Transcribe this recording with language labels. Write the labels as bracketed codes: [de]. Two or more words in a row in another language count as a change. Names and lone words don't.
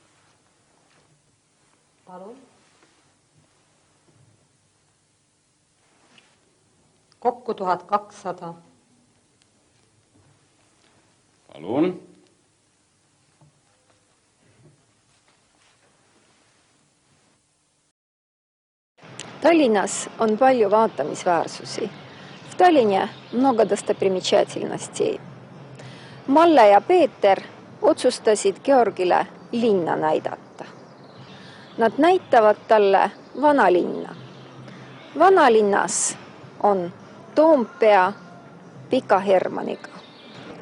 [et] Palun. Kokku 1200. Palun. Tallinnas on palju vaatamisväärsusi. [ru] В Tallinне много достопримечательностей. [et] Malle ja Peeter otsustasid Georgile linna näidata. Nad näitavad talle vanalinna. Vanalinnas on Toompea Pika Hermanniga.